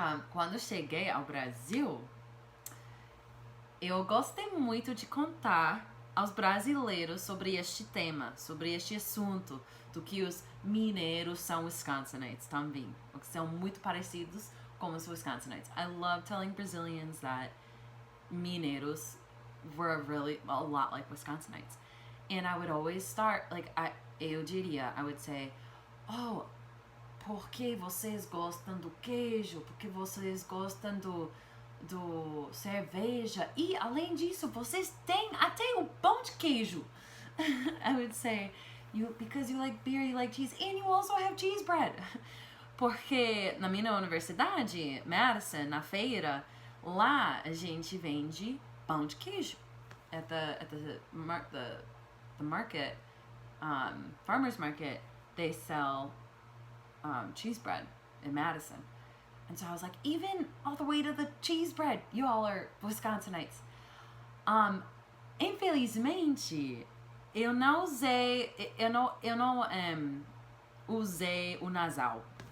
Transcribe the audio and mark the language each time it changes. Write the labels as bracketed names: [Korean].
[Portuguese] Quando cheguei ao Brasil, eu gostei muito de contar aos brasileiros sobre este tema, sobre este assunto, do que os mineiros são Wisconsinites também, que são muito parecidos com os Wisconsinites. [English] I love telling Brazilians that mineiros were really a lot like Wisconsinites. And I would always start, like, I would say, oh, [Portuguese] por que vocês gostam do queijo? Por que vocês gostam do cerveja? E, além disso, vocês têm até o pão de queijo. [English] I would say, because you like beer, you like cheese, and you also have cheese bread. [Portuguese] Porque na minha universidade, Madison, na feira, lá a gente vende pão de queijo. [English] At the market, farmer's market, they sell cheese bread in Madison. And so I was like, even all the way to the cheese bread, you all are Wisconsinites. [Portuguese] Infelizmente, eu não usei o nasal.